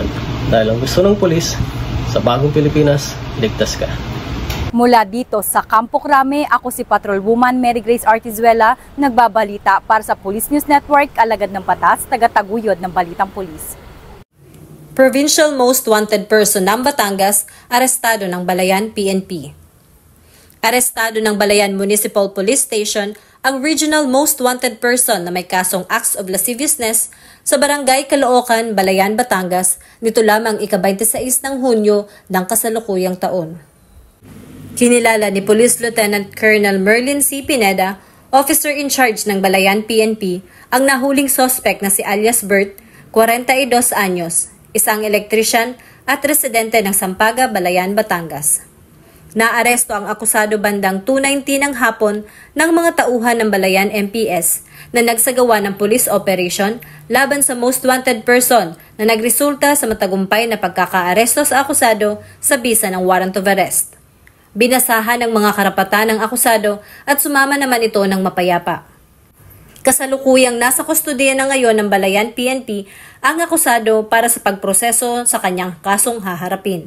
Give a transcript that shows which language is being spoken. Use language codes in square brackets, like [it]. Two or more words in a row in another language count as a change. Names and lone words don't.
[tl] Dahil ang gusto ng pulis, sa bagong Pilipinas, ligtas ka. Mula dito sa Campo Crame, ako si Patrolwoman Mary Grace Artizuela, nagbabalita para sa Police News Network, alagad ng batas, tagataguyod ng balitang pulis. [en] Provincial Most Wanted Person [tl] ng Batangas, arestado ng Balayan PNP. Arestado ng Balayan Municipal Police Station ang [en] Regional Most Wanted Person [tl] na may kasong [en] acts of lasciviousness [tl] sa Barangay Caloocan, Balayan, Batangas nito lamang ika-26 ng Hunyo ng kasalukuyang taon. Kinilala ni [en] Police Lieutenant Colonel [tl] Merlin C. Pineda, [en] officer in charge [tl] ng Balayan PNP, ang nahuling suspect na si alias Bert, 42 anyos, isang elektrisyan at residente ng Sampaga, Balayan, Batangas. Naaresto ang akusado bandang 2:19 ng hapon ng mga tauhan ng Balayan MPS na nagsagawa ng [en] police operation [tl] laban sa [en] most wanted person [tl] na nagresulta sa matagumpay na pagkakaaresto sa akusado sa bisa ng [en] warrant of arrest. [tl] Binasahan ng mga karapatan ng akusado at sumama naman ito ng mapayapa. Kasalukuyang nasa kustodiya na ngayon ng Balayan PNP ang akusado para sa pagproseso sa kanyang kasong haharapin.